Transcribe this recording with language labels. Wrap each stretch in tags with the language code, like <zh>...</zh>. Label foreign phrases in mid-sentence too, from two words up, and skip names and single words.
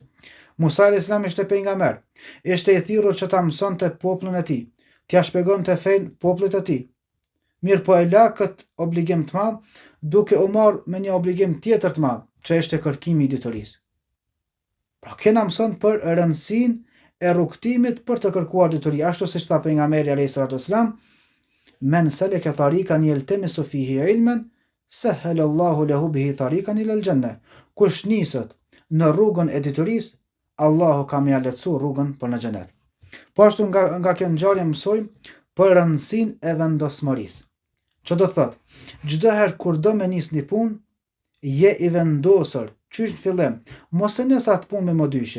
<sq>Musa</sq> <ar>عليه السلام</ar> <sq>ishte pejgamber, ishte i thirrur që ta mësonte popullin e tij, t'ia shpjegonte fen popullit të tij. Mirë po e la këtë obligim të madh, duke u marrë me një obligim tjetër të madh, që ishte kërkimi i diturisë. Pra kena mëson për rëndësinë e rrugtimit për të kërkuar dituri, ashtu siç tha pejgamberi</sq> <ar>عليه السلام, من سلك طريقا يلتمس فيه علما سهل الله له به طريقا إلى الجنة.</ar> <sq>Kush niset në rrugën e diturisë, Allahu ka më lehtësuar rrugën për në xhenet. Po ashtu nga kjo ngjarje mësojmë për rëndësinë e vendosmërisë. Që do të thotë, çdo herë kur do me nis një punë, je i vendosur, qysh në fillim, mos e nis atë punë me modyshe.</sq>